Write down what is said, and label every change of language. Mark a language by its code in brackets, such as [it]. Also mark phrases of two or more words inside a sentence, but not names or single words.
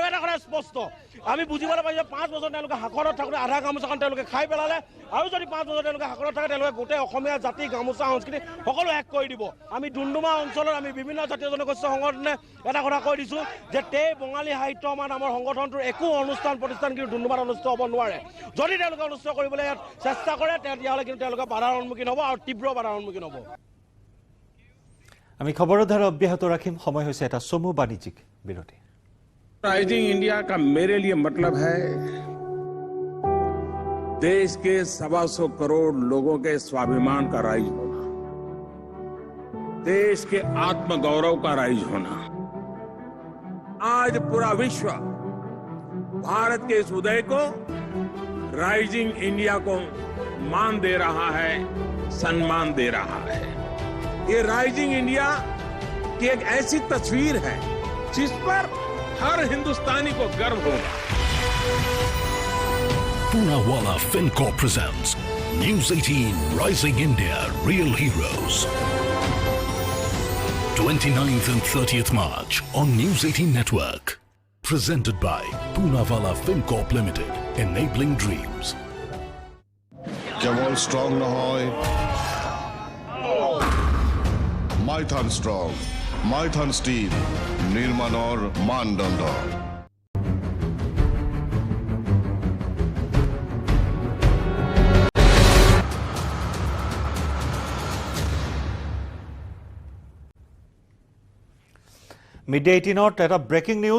[as] এটা কথা স্পষ্ট আমি বুজিবলৈ পাইছোঁ 5 বছৰ তেওঁলোকে হাকৰত থাকোঁতে আধা গামোচাখন তেওঁলোকে খাই পেলালে আৰু যদি 5 বছৰ তেওঁলোকে হাকৰত থাকে তেওঁলোকে গোটেই অসমীয়া জাতি গামোচা সংস্কৃতি সকলো শেষ কৰি দিব আমি ডুমডুমা অঞ্চলত আমি বিভিন্ন জাতীয় জনগোষ্ঠী সংগঠনে এটা কথা কৈ দিছোঁ যে বঙালী সাহিত্য আমাৰ নামৰ সংগঠনটোৰ একো অনুষ্ঠান প্ৰতিষ্ঠান কিন্তু ডুমডুমাত অনুষ্ঠিত হ'ব নোৱাৰে যদি তেওঁলোকে অনুষ্ঠিত কৰিবলৈ ইয়াত চেষ্টা কৰে তেতিয়াহ'লে কিন্তু তেওঁলোকে বাধাৰ সন্মুখীন হ'ব আৰু তীব্ৰ বাধাৰ সন্মুখীন হ'ব আমি খবৰৰ ধাৰা অব্যাহত ৰাখিম সময় হৈছে এটা চমু বাণিজ্যিক বিৰতি [hi] राइजिंग इंडिया का मेरे लिए मतलब है देश के 125 करोड़ लोगों के स्वाभिमान का राइज होना, देश के आत्मगौरव का राइज होना। आज पूरा विश्व भारत के इस उदय को, राइजिंग इंडिया को मान दे रहा है, सम्मान दे रहा है। ये राइजिंग इंडिया की एक ऐसी तस्वीर है जिस पर हर हिंदुस्तानी को गर्व होगा। [en] Poonawalla FinCorp presents News 18 Rising India Real Heroes. 29th and 30th March on News 18 Network. Presented by Poonawalla FinCorp Limited, enabling dreams. [as] কেবল স্ট্রং নহয়, মাইথান স্ট্রং, মাইথান স্টিল নির্মাণৰ মানদণ্ড। মিড-ডে 18ত এটা [en] breaking news.